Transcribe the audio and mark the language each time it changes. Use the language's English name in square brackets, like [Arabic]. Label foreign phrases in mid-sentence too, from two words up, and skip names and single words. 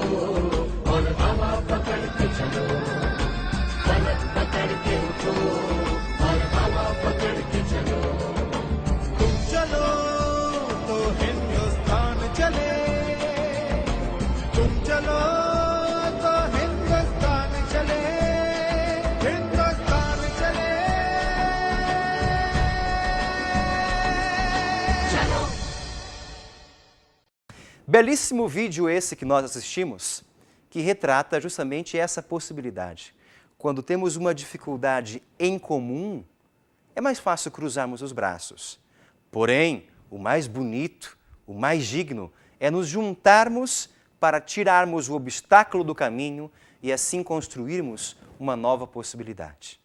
[Hindi] और हवा पकड़ के चलो फलक पकड़ के उठो और हवा पकड़ के चलो तुम चलो तो हिंदुस्तान चले तुम चलो तो हिंदुस्तान चले हिंदुस्तान चले चलो [Portuguese] Belíssimo vídeo esse que nós assistimos, que retrata justamente essa possibilidade. Quando temos uma dificuldade em comum, é mais fácil cruzarmos os braços. Porém, o mais bonito, o mais digno, é nos juntarmos para tirarmos o obstáculo do caminho e assim construirmos uma nova possibilidade.